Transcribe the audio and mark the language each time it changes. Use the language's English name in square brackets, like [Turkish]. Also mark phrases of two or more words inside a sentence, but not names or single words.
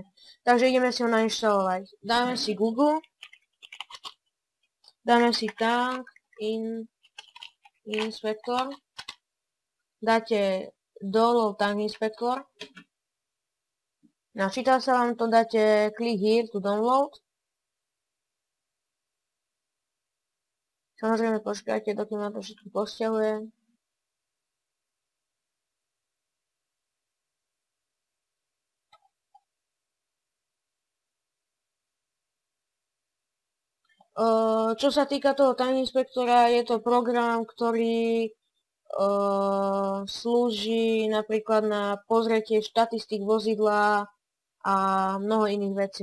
[Slovak] Takže ideme si ho nainštalovať. Dáme si Google, dáme si Tank Inspector, dáte download Tank Inspector. Načíta sa vám to, dáte [English] click here to download. [Slovak] Samozrejme počkajte, dokým na to všetko posťahuje. Čo sa týka toho Tank Inspectora, je to program, ktorý slúži napríklad na pozretie štatistík vozidla a mnoho iných vecí.